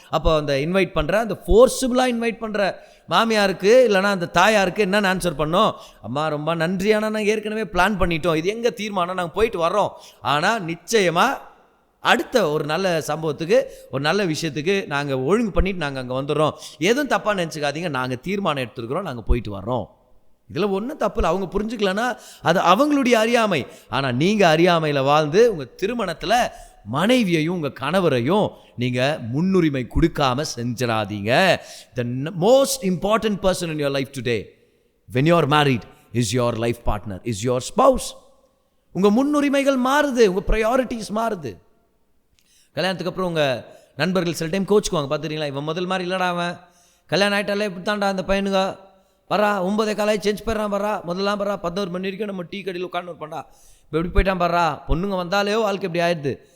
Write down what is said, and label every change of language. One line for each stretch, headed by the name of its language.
Tamil: அப்போ அந்த இன்வைட் பண்ணுற, அந்த ஃபோர்ஸிபிளாக இன்வைட் பண்ணுற மாமியாருக்கு இல்லைனா அந்த தாயாருக்கு என்னென்னு ஆன்சர் பண்ணோம், அம்மா ரொம்ப நன்றி, ஆனால் நாங்கள் ஏற்கனவே பிளான் பண்ணிட்டோம், இது எங்கள் தீர்மானம், நாங்கள் போயிட்டு வர்றோம், ஆனால் நிச்சயமாக அடுத்த ஒரு நல்ல சம்பவத்துக்கு, ஒரு நல்ல விஷயத்துக்கு நாங்கள் ஒழுங்கு பண்ணிட்டு நாங்கள் அங்கே வந்துடுறோம், எதுவும் தப்பாக நினச்சிக்காதீங்க, நாங்கள் தீர்மானம் எடுத்துருக்குறோம், நாங்கள் போயிட்டு வர்றோம். இதில் ஒன்றும் தப்பு இல்லை. அவங்க புரிஞ்சுக்கலன்னா அது அவங்களுடைய அறியாமை. ஆனால் நீங்கள் அறியாமையில் வாழ்ந்து உங்கள் திருமணத்தில் மனைவியையும் உங்கள் கணவரையும் நீங்கள் முன்னுரிமை கொடுக்காம செஞ்சிடாதீங்க.
English: The most important person in your life today when you are married is your life partner, is your spouse.
Tamil: உங்கள் முன்னுரிமைகள் மாறுது, உங்கள் ப்ரையாரிட்டிஸ் மாறுது. கல்யாணத்துக்கு அப்புறம் உங்கள் நண்பர்கள் சில டைம் கோச்சுக்குவாங்க, பார்த்துறீங்களா, இவன் முதல் மாதிரி இல்லைடா, அவன் கல்யாணம் ஆகிட்டாலே இப்படி தான்டா அந்த பையனுங்க, வரா 9 காலையில் சேஞ்ச் போயிடறான், வரா முதல்லாம் வரா 11 மணி வரைக்கும் நம்ம டீ கடையில் உட்காந்து இருப்போம்டா, இப்போ எப்படி போயிட்டான் பாரா, பொண்ணுங்க வந்தாலே வாழ்க்கை இப்படி ஆயிடுது.